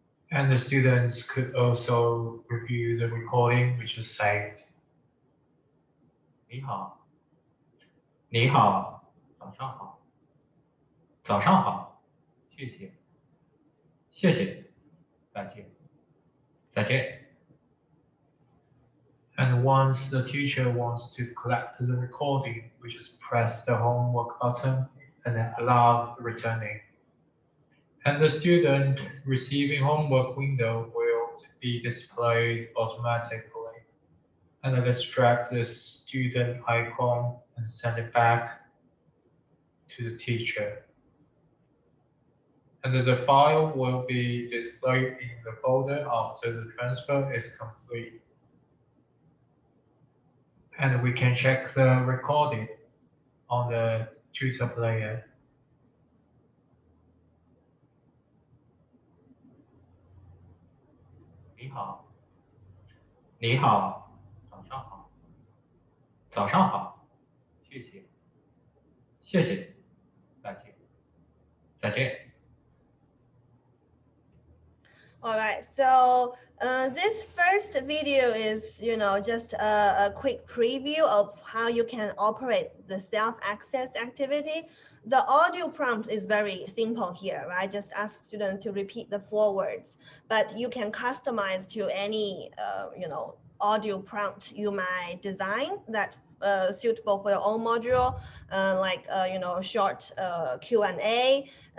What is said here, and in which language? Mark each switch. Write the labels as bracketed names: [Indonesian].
[English] And the students could also review the recording which is saved. [Chinese] 你好，你好，早上好，早上好，谢谢，谢谢，再见，再见。 [English] And once the teacher wants to collect the recording, we just press the homework button and then allow returning. And the student receiving homework window will be displayed automatically. And then let's drag the student icon and send it back to the teacher. And the file will be displayed in the folder after the transfer is complete. And we can check the recording on the tutor player. [Chinese] 你好，你好，早上好，早上好，谢谢，谢谢，再见，再见。 [English] All right, so this first video is, just a quick preview of how you can operate the self-access activity. The audio prompt is very simple here, right? Just ask students to repeat the 4 words, but you can customize to any, audio prompt you might design that suitable for your own module, like, short Q&A.